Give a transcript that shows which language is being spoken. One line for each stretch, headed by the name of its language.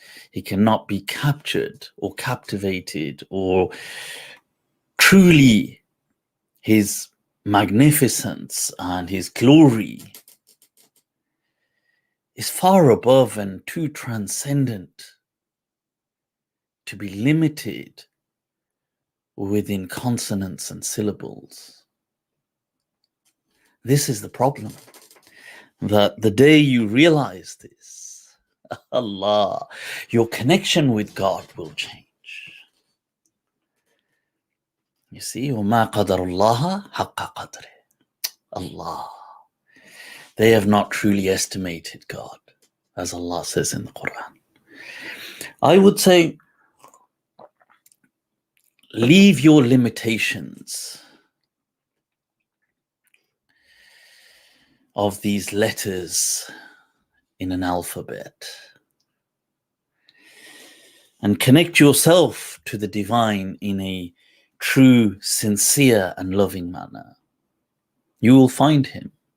English: He cannot be captured or captivated, or truly his magnificence and his glory is far above and too transcendent to be limited within consonants and syllables. This is the problem, that the day you realize this, Allah, your connection with God will change. You see,
Arabic: وَمَا قَدَرُ اللَّهَ حَقَّ قَدْرِهِ. Allah.
English: They have not truly estimated God, as Allah says in the Quran. I would say, leave your limitations of these letters in an alphabet and connect yourself to the divine in a true, sincere, and loving manner. You will find him.